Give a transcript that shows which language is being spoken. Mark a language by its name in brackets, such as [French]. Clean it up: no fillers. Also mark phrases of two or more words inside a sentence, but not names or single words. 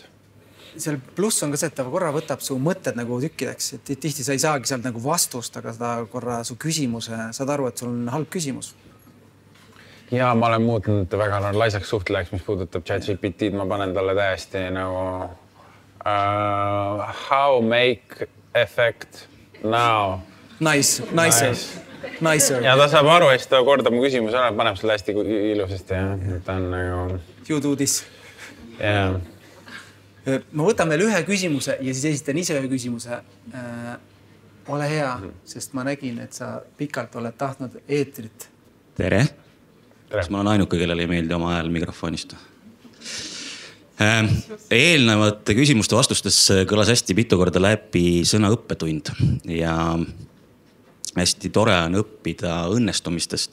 [Estonian] Seal pluss on ka see, et ta korra võtab su mõtted nagu tükkideks. Et tihti sa ei saagi sealt nagu vastust, aga ta korra su küsimuse, saad aru, et sul on halb küsimus. Ja ma olen muutunud väga laisaks suhtlejaks, mis puudutab ChatGPT-d. Ma panen talle täiesti nagu [English] how make effect now. Nice. Nicer. [Estonian] Ja ta saab aru, et ta kordab mu küsimuse ära, paneb selle hästi ilusasti. Ta on nagu... [English] You do this. Yeah. [Estonian] Ma võtan veel ühe küsimuse ja siis esitan ise ühe küsimuse. Ole hea, sest ma nägin, et sa pikalt oled tahtnud eetrit. Tere. Kas ma olen ainuke, kellele ei meeldi oma ajal mikrofonist? Eelnevate küsimuste vastustes kõlas hästi mitu korda läbi sõna õppetund ja hästi tore on õppida õnnestumistest.